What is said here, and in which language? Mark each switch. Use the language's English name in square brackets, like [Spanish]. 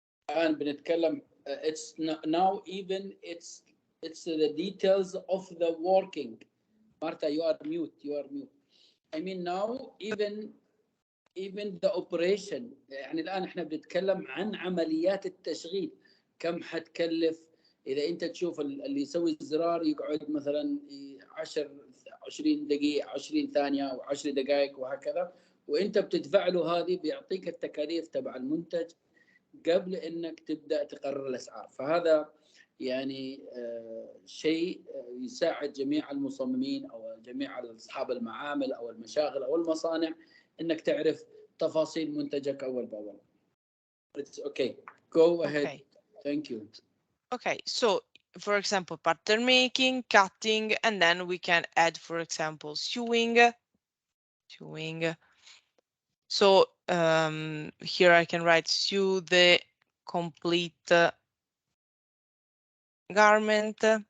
[Arabic] الآن بنتكلم [English] it's now even it's the details of the working. Marta, you are mute. I mean now even the operation. [Arabic] يعني الآن احنا بنتكلم عن عمليات التشغيل، كم حتكلف إذا أنت تشوف اللي يسوي الزرار يقعد مثلا 20 دقيقة 20 ثانية أو 10 دقائق وهكذا، وأنت بتدفع له هذه، بيعطيك التكاليف تبع المنتج قبل انك تبدا تقرر الاسعار. فهذا يعني شيء يساعد جميع المصممين او جميع اصحاب المعامل او المشاغل او المصانع انك تعرف تفاصيل منتجك اول باول. [English] It's okay. Go ahead. Okay. Thank you. Okay, so for example, pattern making, cutting, and then we can add, for example, sewing. So here I can write sew the complete garment.